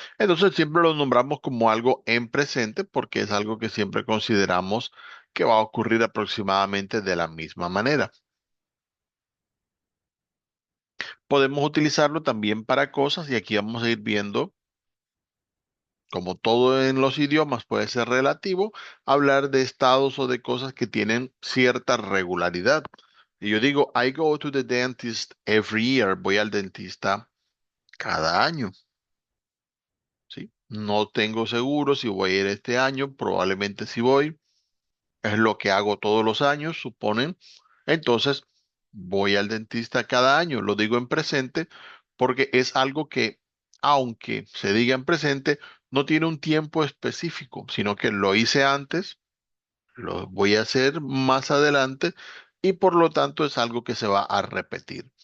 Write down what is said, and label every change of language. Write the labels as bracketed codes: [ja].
[es] Entonces, siempre lo nombramos como algo en presente porque es algo que siempre consideramos que va a ocurrir aproximadamente de la misma manera. Podemos utilizarlo también para cosas, y aquí vamos a ir viendo, como todo en los idiomas puede ser relativo, hablar de estados o de cosas que tienen cierta regularidad. [en] Y yo digo, I go to the dentist every year. [es] Voy al dentista cada año, ¿sí? No tengo seguro si voy a ir este año, probablemente si voy. Es lo que hago todos los años, suponen. Entonces, voy al dentista cada año. Lo digo en presente porque es algo que, aunque se diga en presente, no tiene un tiempo específico, sino que lo hice antes, lo voy a hacer más adelante y por lo tanto es algo que se va a repetir.